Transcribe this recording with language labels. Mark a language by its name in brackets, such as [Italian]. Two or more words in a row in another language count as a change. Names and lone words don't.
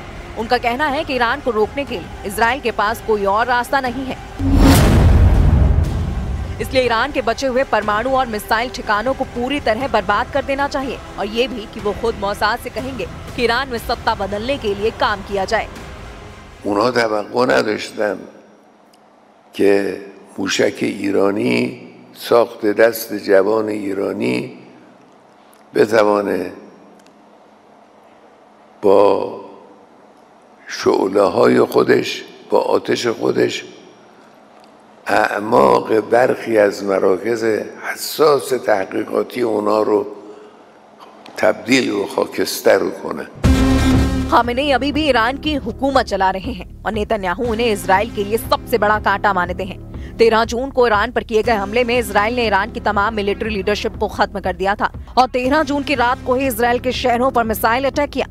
[Hindi] उनका कहना है कि ईरान को रोकने के लिए इजराइल के पास कोई और रास्ता नहीं है, इसलिए ईरान के बचे हुए परमाणु और मिसाइल ठिकानों को पूरी तरह बर्बाद कर देना चाहिए, और ये भी कि वो खुद मोसाद से कहेंगे कि ईरान में सत्ता बदलने के लिए काम किया जाए। [Persian] اونها توقع نداشتن که موشک ایرانی ساخت دست جوان ایرانی بتوانه با شعله‌های خودش با آتش خودش اعماق برخی از مراکز حساس تحقیقاتی اونا رو تبدیل و خاکستر کنه. [Hindi] खामेनेई अभी भी ईरान की हुकूमत चला रहे हैं और नेतन्याहू उन्हें इजराइल के लिए सबसे बड़ा कांटा मानते हैं। 13 जून को ईरान पर किए गए हमले में इजराइल ने ईरान की तमाम [English] military leadership [Hindi] को खत्म कर दिया था और 13 जून की रात को ही इजराइल के शहरों पर [English] missile attack [Hindi] किया।